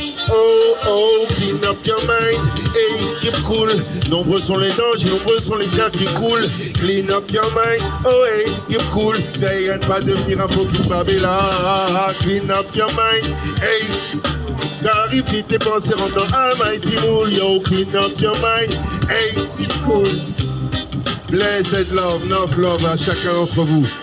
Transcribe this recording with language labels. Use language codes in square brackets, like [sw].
[en] Oh, clean up your mind, hey, keep cool. [fr] Nombreux sont les dangers, nombreux sont les frères qui coulent. [en] Clean up your mind, oh hey, keep cool. [fr] Veille à ne pas devenir un fucking Babylone. [en] Clean up your mind, hey. [fr] Clarifie tes pensées, rentre dans Almighty Moon. [en] Yo, clean up your mind, hey, keep cool. Blessed love, enough love [fr] à chacun d'entre vous.